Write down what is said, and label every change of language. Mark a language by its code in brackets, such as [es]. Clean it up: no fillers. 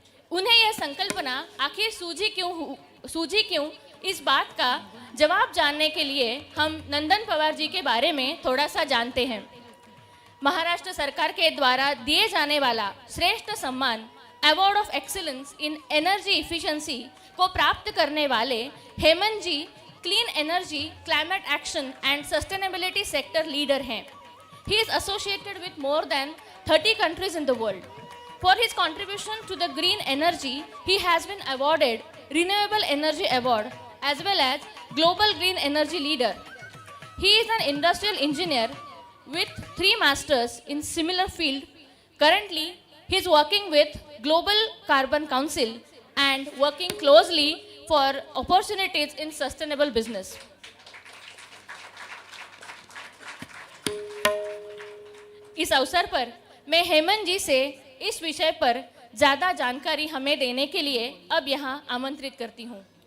[hi] उन्हें यह संकल्पना आखिर सूझी क्यों, इस बात का जवाब जानने के लिए हम नंदन पवार जी के बारे में थोड़ा सा जानते हैं। महाराष्ट्र सरकार के द्वारा दिए जाने वाला श्रेष्ठ सम्मान award of excellence in energy efficiency को प्राप्त करने वाले हेमंत जी [en] clean energy, climate action and sustainability sector leader [hi] हैं। [en] He is associated with more than 30 countries in the world. For his contribution to the green energy, he has been awarded Renewable Energy Award as well as Global Green Energy Leader. He is an industrial engineer with 3 masters in similar field. Currently, he is working with Global Carbon Council and working closely for opportunities in sustainable business. [hi] इस अवसर पर मैं हेमंत जी से इस विषय पर ज़्यादा जानकारी हमें देने के लिए अब यहाँ आमंत्रित करती हूँ.